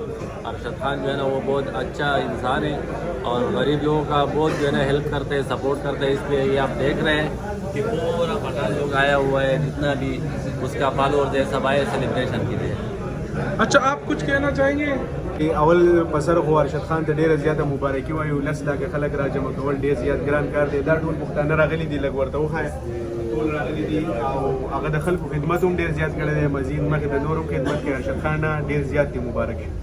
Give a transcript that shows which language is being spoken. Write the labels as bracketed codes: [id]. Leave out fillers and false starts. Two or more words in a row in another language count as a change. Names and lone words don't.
[ur] ارشد خان جو ہے نا وہ بہت اچھا انسان ہے اور غریب لوگوں کا بہت جو ہے نا ہیلپ کرتے ہیں، سپورٹ کرتے ہیں. اس لیے یہ آپ دیکھ رہے ہیں کہ پورا پٹھان لوگ آیا ہوا ہے، جتنا بھی اس کا فالوورز ہے سب آئے سیلیبریشن کے لیے. اچھا، آپ کچھ کہنا چاہیں گے? कि अवल पसर हो [ps] अरशद खान ته ډیره زیاته مبارکي وایو، لس لاکه خلک راجمع کول ډیر زیات ګران کار دی. دا ټول پښتانه راغلي دي، لږ ورته وښایه ټول راغلي دي او هغه د خلکو خدمت هم ډیر زیات کړی دی. مزید مخکې د نورو خدمت کې ارشد خان نه ډیر زیات دی مبارک.